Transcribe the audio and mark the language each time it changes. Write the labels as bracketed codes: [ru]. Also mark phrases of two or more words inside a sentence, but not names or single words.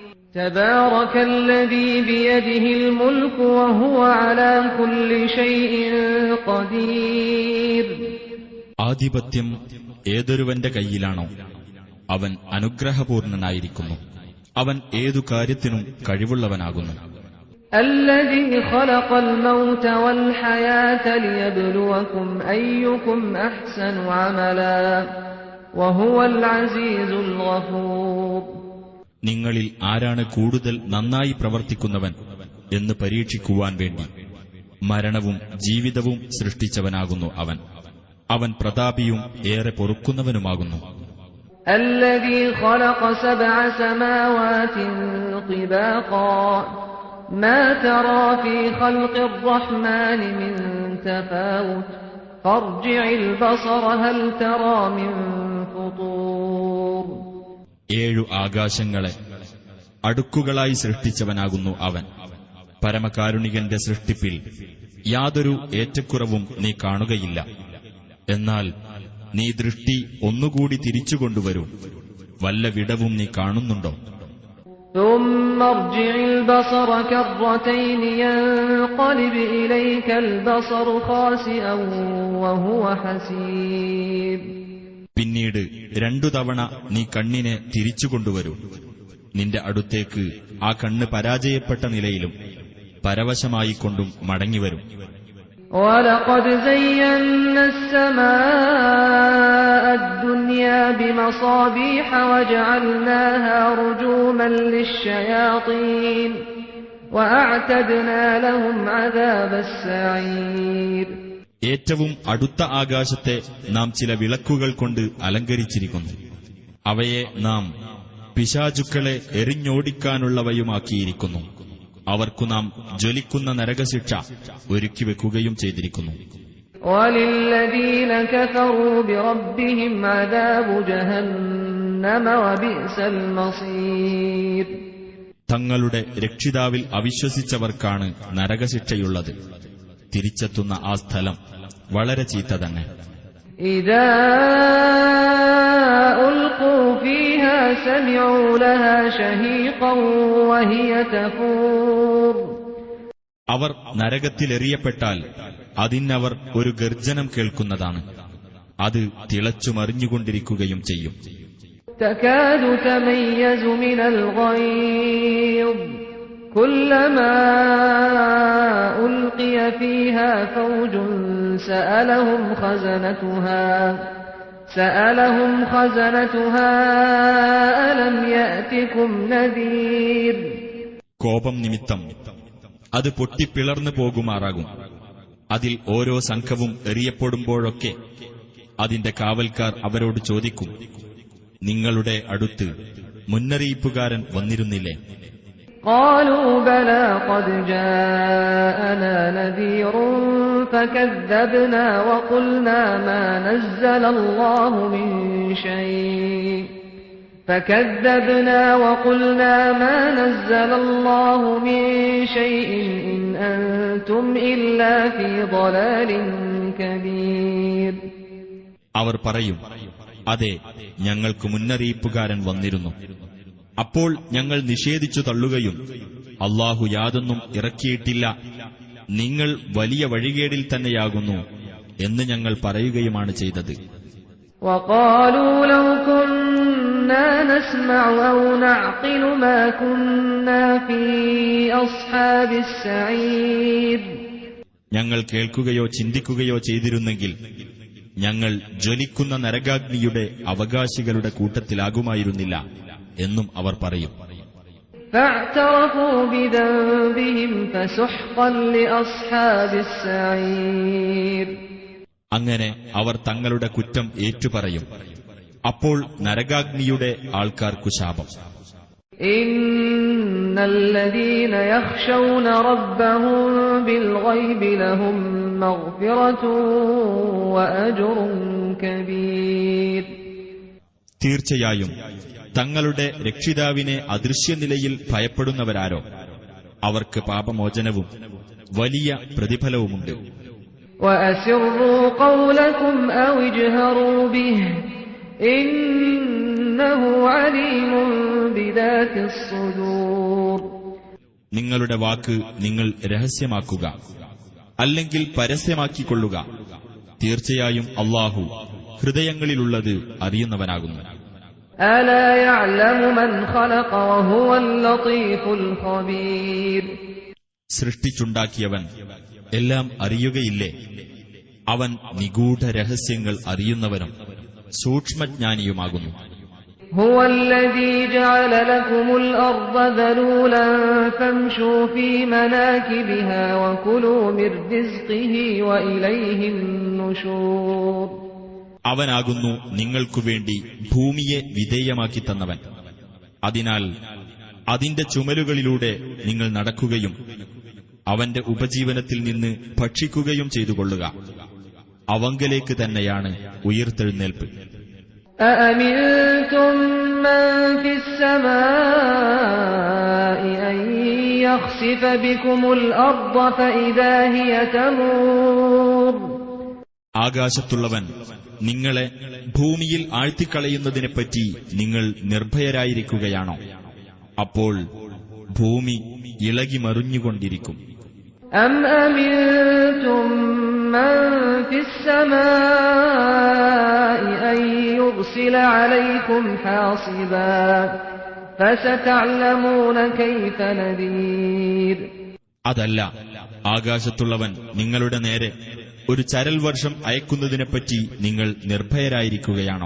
[ar] تبارك الذي بيده الملك وهو على كل شيء قدير. [ml] ആധിപത്യം ഏതൊരുവന്റെ കയ്യിലാണോ അവൻ അനുഗ്രഹപൂർണനായിരിക്കുന്നു, അവൻ ഏതു കാര്യത്തിനും കഴിവുള്ളവനാകുന്നു. [ar] الذي خلق الموت والحياة ليبلوكم أيكم أحسن عملا وهو العزيز الغفور. [ml] നിങ്ങളിൽ ആരാണ് കൂടുതൽ നന്നായി പ്രവർത്തിക്കുന്നവൻ എന്ന് പരീക്ഷിക്കുവാൻ വേണ്ടി മരണവും ജീവിതവും സൃഷ്ടിച്ചവനാകുന്നു അവൻ. അവൻ പ്രതാപിയും ഏറെ പൊറുക്കുന്നവനുമാകുന്നു. [ar] الذي خلق 7 سماوات طباقا ما ترى في خلق الرحمن من تفاوت فارجع البصر هل ترى من فطور. [ml] 7 ആകാശങ്ങളെ അടുക്കുകളായി സൃഷ്ടിച്ചവനാകുന്നു അവൻ. പരമകാരുണികന്റെ സൃഷ്ടിപ്പിൽ യാതൊരു ഏറ്റക്കുറവും നീ കാണുകയില്ല. എന്നാൽ നീ ദൃഷ്ടി ഒന്നുകൂടി തിരിച്ചുകൊണ്ടുവരൂ, വല്ല വിടവും നീ കാണുന്നുണ്ടോ? [ar] ثم ارجع البصر كرتين ينقلب إليك البصر خاسئا وهو حسير. [ml] പിന്നീട് 2 തവണ നീ കണ്ണിനെ തിരിച്ചുകൊണ്ടുവരൂ, നിന്റെ അടുത്തേക്ക് ആ കണ്ണ് പരാജയപ്പെട്ട നിലയിലും പരവശമായിക്കൊണ്ടും മടങ്ങിവരും. [ar] وَلَقَدْ زَيَّنَّا السَّمَاءَ الدُّنْيَا بِمَصَابِيحَ وَجَعَلْنَاهَا رُجُومًا لِلشَّيَاطِينِ وَأَعْتَدْنَا لَهُمْ عَذَابَ السَّعِيرِ. [ml] ഏറ്റവും അടുത്ത ആകാശത്തെ നാം ചില വിളക്കുകൾ കൊണ്ട് അലങ്കരിച്ചിരിക്കുന്നു. അവയെ നാം പിശാചുക്കളെ എറിഞ്ഞോടിക്കാനുള്ളവയുമാക്കിയിരിക്കുന്നു. അവർക്കു നാം ജ്വലിക്കുന്ന നരകശിക്ഷ ഒരുക്കിവെക്കുകയും ചെയ്തിരിക്കുന്നു. [ar] وَلِلَّذِينَ كَفَرُوا بِرَبِّهِمْ عَذَابُ جَهَنَّمَ وَبِئْسَ الْمَصِيرُ. [ml] തങ്ങളുടെ രക്ഷിതാവിൽ അവിശ്വസിച്ചവർക്കാണ് നരകശിക്ഷയുള്ളത്. തിരിച്ചെത്തുന്ന ആ സ്ഥലം വളരെ ചീത്ത തന്നെ. [ar] إِذَا أُلْقُوا فِيهَا سَمِعُوا لَهَا شَهِيقًا وَهِيَ تَفُورُ. [ml] അവർ നരകത്തിലെറിയപ്പെട്ടാൽ അതിനവർ ഒരു ഗർജനം കേൾക്കുന്നതാണ്. അത് തിളച്ചുമറിഞ്ഞുകൊണ്ടിരിക്കുകയും ചെയ്യും. [ar] تَكَادُ تَمَيَّزُ مِنَ الْغَيْظِ كُلَّمَا أُلْقِيَ فِيهَا فَوْجٌ سألهم خزنتها ألم يأتكم نذير. [ml] കോപം നിമിത്തം അത് പൊട്ടിപ്പിളർന്നു പോകുമാറാകും. അതിൽ ഓരോ സംഘവും എറിയപ്പെടുമ്പോഴൊക്കെ അതിന്റെ കാവൽക്കാർ അവരോട് ചോദിക്കും, നിങ്ങളുടെ അടുത്ത് മുന്നറിയിപ്പുകാരൻ വന്നിരുന്നില്ലേ? [ar] قالوا بلى قد جاءنا نذير فكذبنا وقلنا ما نزل الله من شيء إن أنتم إلا في ضلال كبير. [ml] അവർ പറയും, അതെ, ഞങ്ങൾക്ക് മുന്നറിയിപ്പുകാരൻ വന്നിരുന്നു. അപ്പോൾ ഞങ്ങൾ നിഷേധിച്ചു തള്ളുകയും അല്ലാഹു യാതൊന്നും ഇറക്കിയിട്ടില്ല, നിങ്ങൾ വലിയ വഴികേടിൽ തന്നെയാകുന്നു എന്ന് ഞങ്ങൾ പറയുകയുമാണ് ചെയ്തത്. [ar] وقالوا لو كنا نسمع أو نعقل ما كنا في أصحاب السعير. [ml] ഞങ്ങൾ കേൾക്കുകയോ ചിന്തിക്കുകയോ ചെയ്തിരുന്നെങ്കിൽ ഞങ്ങൾ ജ്വലിക്കുന്ന നരകാഗ്നിയുടെ അവകാശികളുടെ കൂട്ടത്തിലാകുമായിരുന്നില്ല എന്നും അവർ പറയും. [ar] فاعترفوا بذنبهم فسحقا لأصحاب السعير. [ml] അങ്ങനെ അവർ തങ്ങളുടെ കുറ്റം ഏറ്റുപറയും. അപ്പോൾ നരകാഗ്നിയുടെ ആൾക്കാർക്കു ശാപം. [ar] إن الذين يخشون ربهم بالغيب لهم مغفرة وأجر كبير. [ml] തീർച്ചയായും തങ്ങളുടെ രക്ഷിതാവിനെ അദൃശ്യനിലയിൽ ഭയപ്പെടുന്നവരാരോ അവർക്ക് പാപമോചനവും വലിയ പ്രതിഫലവുമുണ്ട്. [ar] وَأَسِرُّوا قَوْلَكُمْ أَوِ اجْهَرُوا بِهِ إِنَّهُ عَلِيمٌ بِذَاتِ الصُّدُورِ. [ml] നിങ്ങളുടെ വാക്ക് നിങ്ങൾ രഹസ്യമാക്കുക, അല്ലെങ്കിൽ പരസ്യമാക്കിക്കൊള്ളുക. തീർച്ചയായും അല്ലാഹു ഹൃദയങ്ങളിലുള്ളത് അറിയുന്നവനാകുന്നു. [ar] أَلَا يَعْلَمُ مَنْ خَلَقَ وَهُوَ اللَّطِيفُ الْخَبِيرُ. [ml] സൃഷ്ടിച്ചുണ്ടാക്കിയവൻ എല്ലാം അറിയുകയില്ലേ? അവൻ നിഗൂഢ രഹസ്യങ്ങൾ അറിയുന്നവനും സൂക്ഷ്മജ്ഞാനിയുമാകുന്നു. [ar] هُوَ الَّذِي جَعَلَ لَكُمُ الْأَرْضَ ذَلُولًا فَامْشُوا فِي مَنَاكِبِهَا وَكُلُوا مِنْ رِزْقِهِ وَإِلَيْهِ النُّشُورُ. [ml] അവനാകുന്നു നിങ്ങൾക്കുവേണ്ടി ഭൂമിയെ വിധേയമാക്കി തന്നവൻ. അതിനാൽ അതിന്റെ ചുമലുകളിലൂടെ നിങ്ങൾ നടക്കുകയും അവന്റെ ഉപജീവനത്തിൽ നിന്ന് ഭക്ഷിക്കുകയും ചെയ്തുകൊള്ളുക. അവങ്കലേക്ക് തന്നെയാണ് ഉയിർത്തെഴുന്നേൽപ്പ്. [ar] أَأَمِنْتُمْ مَنْ فِي السَّمَاءِ أَنْ يَخْسِفَ بِكُمُ الْأَرْضَ فَإِذَا هِيَ تَمُورُ. [ml] ആകാശത്തുള്ളവൻ നിങ്ങളെ ഭൂമിയിൽ ആഴ്ത്തിക്കളയുന്നതിനെപ്പറ്റി നിങ്ങൾ നിർഭയരായിരിക്കുകയാണോ? അപ്പോൾ ഭൂമി ഇളകി മറിഞ്ഞുകൊണ്ടിരിക്കും. [ar] أَمْ أَمِنْتُمْ مَنْ فِي السَّمَاءِ أَنْ يُرْسِلَ عَلَيْكُمْ حَاصِبًا فَسَتَعْلَمُونَ كَيْفَ نَذِيرٌ. [ml] അതല്ല, ആകാശത്തുള്ളവൻ നിങ്ങളുടെ നേരെ ഒരു ചരൽ വർഷം അയക്കുന്നതിനെപ്പറ്റി നിങ്ങൾ നിർഭയരായിരിക്കുകയാണോ?